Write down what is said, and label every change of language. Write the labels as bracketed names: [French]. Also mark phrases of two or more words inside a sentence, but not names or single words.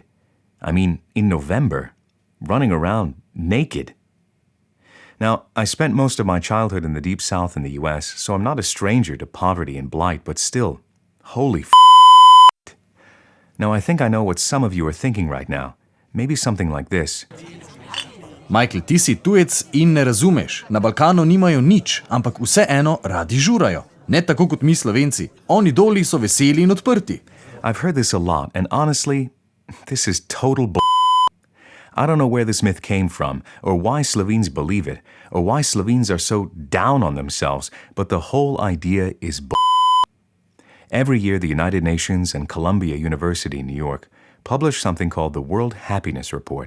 [English] I mean, in November. Running around naked. Now, I spent most of my childhood in the Deep South in the US, so I'm not a stranger to poverty and blight, but still, holy f***. Now, I think I know what some of you are thinking right now. Maybe something like this. Michael, [Slovenian] ti si tujec in ne razumeš. Na Balkanu nimajo nič, ampak vseeno radi žurajo. Ne tako kot mi Slovenci. Oni doli so veseli in odprti. [English] I've heard this a lot, and honestly, this is total bull. I don't know where this myth came from, or why Slovenes believe it, or why Slovenes are so down on themselves, but the whole idea is bull. Every year, the United Nations and Columbia University in New York publish something called the World Happiness Report.